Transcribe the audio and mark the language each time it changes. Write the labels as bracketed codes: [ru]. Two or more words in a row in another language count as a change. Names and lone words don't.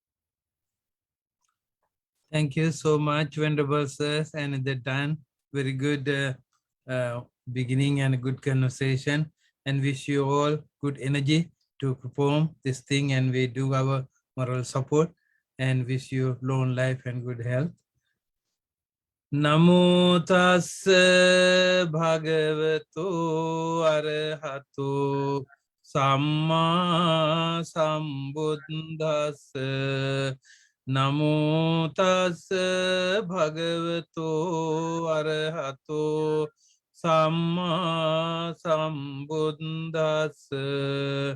[en] Thank you so much, Venerable Sirs, and at that time, very good beginning and a good conversation, and wish you all good energy to perform this thing, and we do our moral support, and wish you long life and good health. [pi] Namo tassa bhagavato arahato samma sambuddhassa. Namo tassa bhagavato arahato samma sambuddhassa.